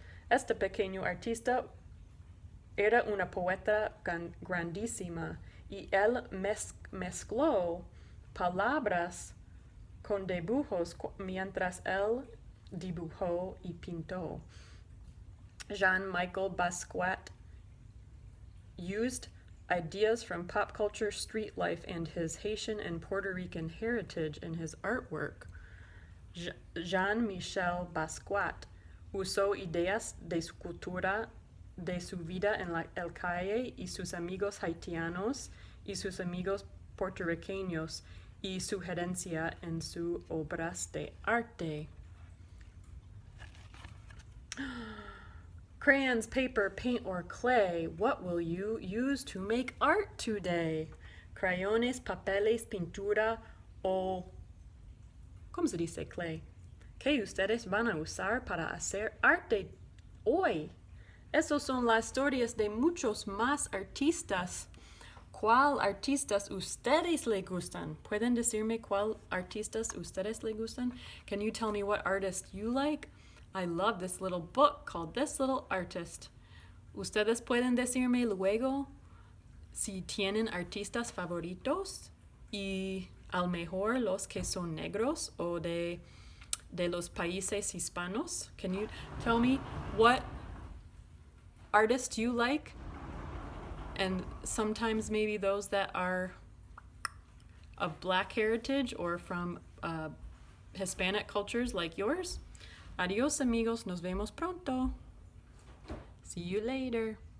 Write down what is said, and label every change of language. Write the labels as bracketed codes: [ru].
[es] Este pequeño artista era una poeta grandísima y él mezcló palabras con dibujos mientras él dibujó y pintó. [en] Jean-Michel Basquiat used ideas from pop culture, street life, and his Haitian and Puerto Rican heritage in his artwork. Jean-Michel Basquiat [es] Usó ideas de su cultura, de su vida en el calle y sus amigos haitianos y sus amigos puertorriqueños y su herencia en sus obras de arte. [en] Crayons, paper, paint, or clay. What will you use to make art today? [es] Crayones, papeles, pintura o... ¿Cómo se dice clay? ¿Qué ustedes van a usar para hacer arte hoy? Esas son las historias de muchos más artistas. ¿Cuál artistas ustedes le gustan? ¿Pueden decirme cuál artistas ustedes le gustan? [en] Can you tell me what artist you like? I love this little book called This Little Artist. [es] Ustedes pueden decirme luego si tienen artistas favoritos y al mejor los que son negros o de los países hispanos. [en] Can you tell me what artist you like? And sometimes maybe those that are of Black heritage or from Hispanic cultures like yours. [es] Adios amigos, nos vemos pronto. [en] See you later.